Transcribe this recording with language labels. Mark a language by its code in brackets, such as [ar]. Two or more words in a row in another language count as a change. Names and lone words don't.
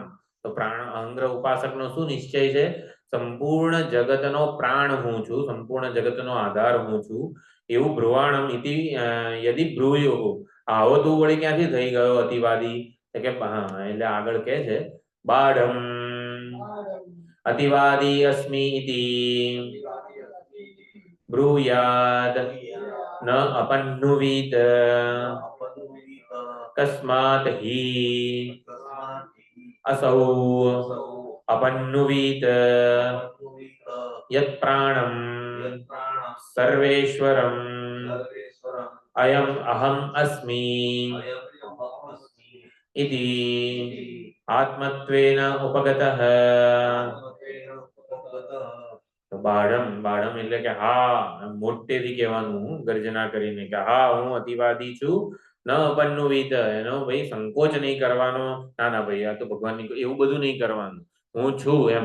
[gu] તો પ્રાણ અહંગ્ર ઉપાસકનો શું નિશ્ચય છે? સંપૂર્ણ જગતનો પ્રાણ હું છું, સંપૂર્ણ જગતનો આધાર હું છું એવું [sa] ब्रुवाणम इति यदि ब्रूयुहु. [gu] આવો તું વળી ક્યાંથી થઈ ગયો અતિવાદી? કે હા એટલે આગળ કે છે [sa] बाढम अतिवादी अस्मि इति ब्रूयाद न अपन्नुवीत तस्मात् हि असौ अपन्नुवीत यत् प्राणं सर्वेश्वरम् अयम् अहम् अस्मि इति आत्मत्वेन उपगतः. बाढम बाढम [gu] એટલે કે હા મોટેથી કહેવાનું ગર્જના કરીને કે હા હું અતિવાદી છું. [sa] न अपन्नुवीत [gu] એનો ભાઈ સંકોચ નહીં કરવાનો. ના ના ભાઈ આ તો ભગવાનની એવું બધું નહીં કરવાનું. હું છું એમ.